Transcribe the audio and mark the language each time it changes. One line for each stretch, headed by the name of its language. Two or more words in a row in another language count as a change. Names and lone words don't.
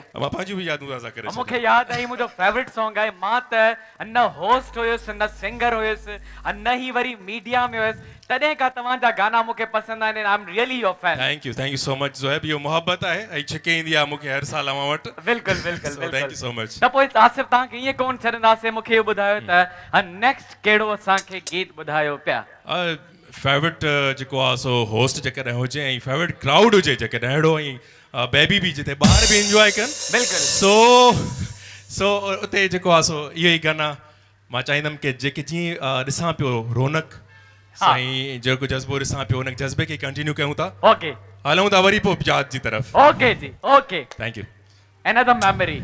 Sindhi: मां पंहिंजूं बि यादूं ताज़ा करे मूंखे यादि आई मुंहिंजो
English: favorite song
Sindhi: आहे मां त न होस्ट हुयुसि न सिंगर हुयुसि न ही वरी मीडिया में हुयुसि तॾहिं खां तव्हांजा गाना मूंखे पसंदि आहिनि
English: I am really your fan Thank you so much
Sindhi: ज़ोहैब इहो मोहब्बत आहे ऐं छिके ईंदी आहे मूंखे हर साल अवां वटि बिल्कुलु बिल्कुलु
English: Thank you so much
Sindhi: त पोइ आसिफ तव्हांखे ईअं कोन छॾंदासीं मूंखे इहो ॿुधायो त नेक्स्ट कहिड़ो असांखे गीत ॿुधायो पिया फेवरेट जेको आहे सो होस्ट जेकॾहिं हुजे ऐं
English: favorite crowd
Sindhi: हुजे जेकॾहिं अहिड़ो ऐं बेबी बि जिते ॿार बि इंजॉय कनि बिल्कुलु सो उते जेको आहे सो इहो ई गाना मां चाहींदुमि की जेके जीअं ॾिसां पियो रौनक साईं जेको जज़्बो ॾिसां पियो हुन जज़्बे खे कंटिन्यू कयूं था ओके हलूं था वरी पोइ यादि जी तरफ़ ओके जी ओके
English: Thank you another memory